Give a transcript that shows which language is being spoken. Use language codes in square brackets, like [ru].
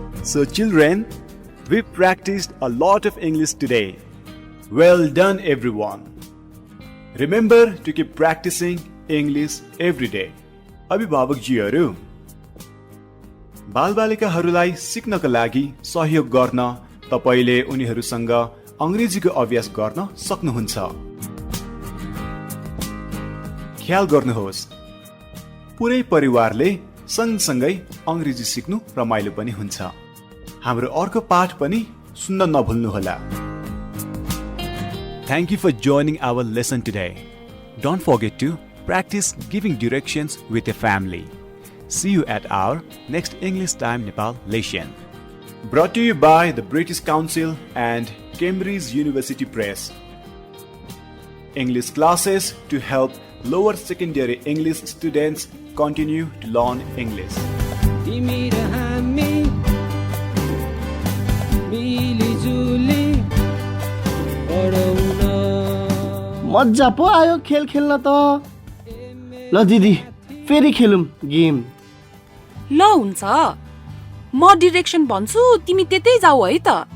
[en] So children, we practiced a lot of English today. Well done everyone. Remember to keep practicing English every day. [ne] अभिभावकजीहरू, बालबालिकाहरूलाई सिक्नका लागि सहयोग गर्न तपाईले उनीहरूसँग अंग्रेजीको अभ्यास गर्न सक्नुहुन्छ। ख्याल गर्नुहोस्, पुरै परिवारले सँगसँगै अंग्रेजी सिक्नु रमाइलो पनि हुन्छ। हाम्रो अर्को पाठ पनि सुन्न नभुल्नुहोला। [en] Thank you for joining our lesson today. Don't forget to practice giving directions with your family. See you at our next English Time Nepal lesson. Brought to you by the British Council and Cambridge University Press. English classes to help lower secondary English students continue to learn English. [ne] तिमी र हामी मिलिजुली पढौँ न। मजा पो आयो खेल खेल्न त। ल दिदी, फेरि खेलौँ [en] Game. [ne] ल हुन्छ, म [en] direction [ne] भन्छु, तिमी त्यतै जाऊ है त।